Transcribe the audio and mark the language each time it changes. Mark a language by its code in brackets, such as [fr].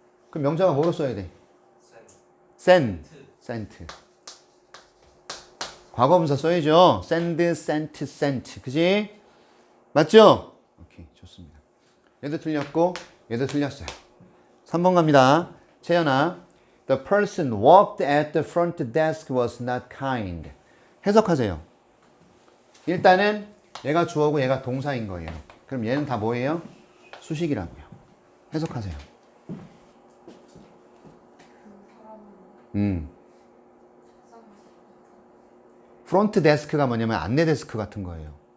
[ko] 그럼 명사가 뭐로 써야 돼? [en] sent. [ko] 과거분사 써야죠. send, sent. 그지? 맞죠? 오케이, 좋습니다. 얘도 틀렸고 얘도 틀렸어요. 3번 갑니다. 채연아. [en] The person walked at the front desk was not kind. [ko] 해석하세요. 일단은 얘가 주어고 얘가 동사인 거예요. 그럼 얘는 다 뭐예요? 수식이라고요. 해석하세요. 프론트 데스크가 뭐냐면 안내 데스크 같은 거예요.